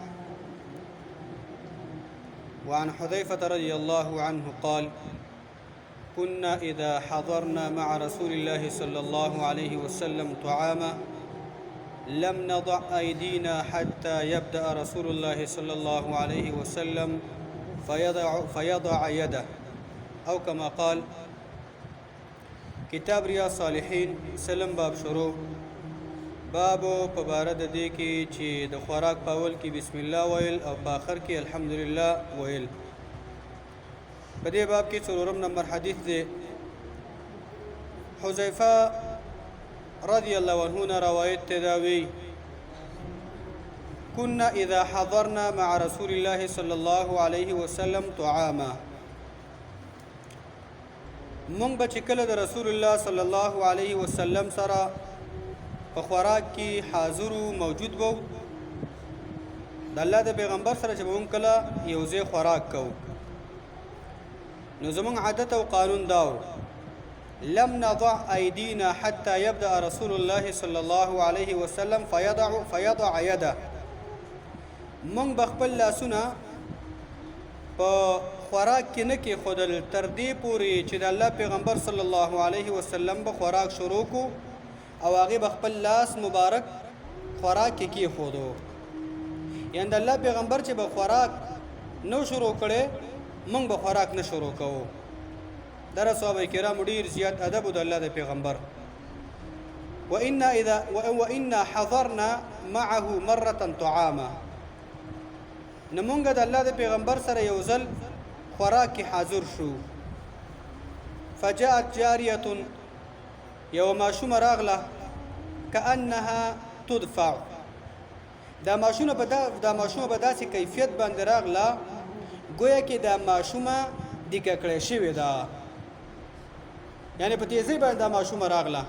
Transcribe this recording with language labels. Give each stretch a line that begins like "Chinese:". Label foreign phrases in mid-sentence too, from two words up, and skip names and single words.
Arabic: وعن حذيفة رضي الله عنه قال: كنا إذا حضرنا مع رسول الله صلى الله عليه وسلم طعاما لم نضع أيدينا حتى يبدأ رسول الله صلى الله عليه وسلم فيضع يده، أو كما قال.
Pashto: کتاب ریاض صالحین سلم باب شروع. بابو په باره د دې کې چې د خوراک په اول کې
Arabic: بسم الله
Pashto: ویل او په آخر کې الحمدلله ویل. په دې باب کې څلورم نمبر حدیث دی. حذیفه
Arabic: رضی الله عنه
Pashto: نه روایت ته دا وی:
Arabic: كنا اذا حضرنا مع رسول الله صلى الله عليه وسلم طعاما.
Pashto: مونږ به چې کله د رسول الله
Arabic: صلی الله علیه وسلم
Pashto: سره په خوراک کې حاضر موجود وو، د الله د پیغمبر سره چې مونږ کله یو ځای خوراک کوو، نو زمونږ عادت او قانون دا و:
Arabic: لم نضع ایدینا حتى يبدأ رسول الله صلی الله علیه وسلم فيضع يده.
Pashto: مونږ به خپل لاسونه په خوراک کې نه کې خودل تر دې پورې چې د الله پیغمبر
Arabic: صلی الله علیه وسلم
Pashto: به خوراک شروع کو او هغه به خپل لاس مبارک خوراک کې کې خودو. یعنی د الله پیغمبر چې به خوراک نو شروع کړي، موږ به خوراک نه شروع کوو. در صحابه کرام ډیر زیات ادب د الله د پیغمبر.
Arabic: وإنا حضرنا معه مرة طعاما.
Pashto: نمونږ د الله د پیغمبر سره یو ځل خوراک کې حاضر شو.
Arabic: فجاءت جاریه،
Pashto: یو ماشومه راغله،
Arabic: کأنها تدفع.
Pashto: دا ماشومه په داسې کیفیت باندې راغله گویا کې دا ماشومه دیکه کړې شوې ده، یعنی په تیزی باندې دا ماشومه راغله.